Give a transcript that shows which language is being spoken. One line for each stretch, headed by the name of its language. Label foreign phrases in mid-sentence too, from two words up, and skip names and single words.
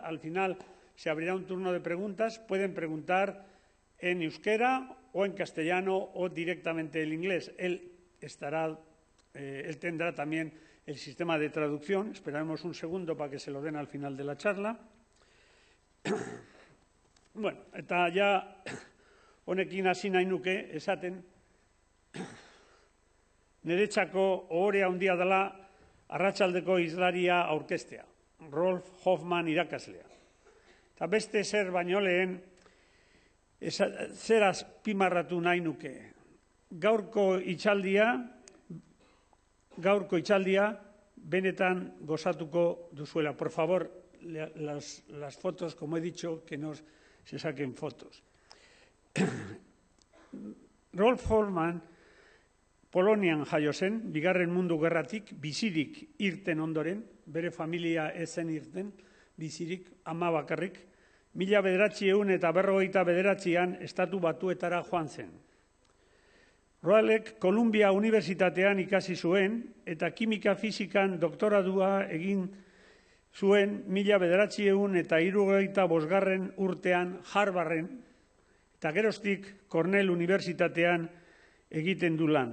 Spanish: Al final se abrirá un turno de preguntas. Pueden preguntar en euskera o en castellano o directamente en inglés. Él tendrá también el sistema de traducción. Esperaremos un segundo para que se lo den al final de la charla.
Basque: Bueno, eta ya honekin hasi nahi nuke esaten. Niretzako ohore handia dela arratsaldeko hizlaria aurkeztea, Rolf Hoffman irakaslea. Eta beste zer baino lehen, zer azpimarratu nahi nuke. Gaurko hitzaldia benetan gozatuko duzuela.
Spanish: Por favor, las fotos, como he dicho, que no se saquen fotos.
Basque: Rolf Hoffman Polonian jaio zen, Bigarren Mundu Gerratik bizirik irten ondoren, bere familia ez zen irten, bizirik, ama bakarrik, 1959an Estatu Batuetara joan zen. Roalek Columbia Unibertsitatean ikasi zuen eta kimika fizikan doktoradua egin zuen 1975 urtean Harvarden eta geroztik Cornell Unibertsitatean egiten du lan.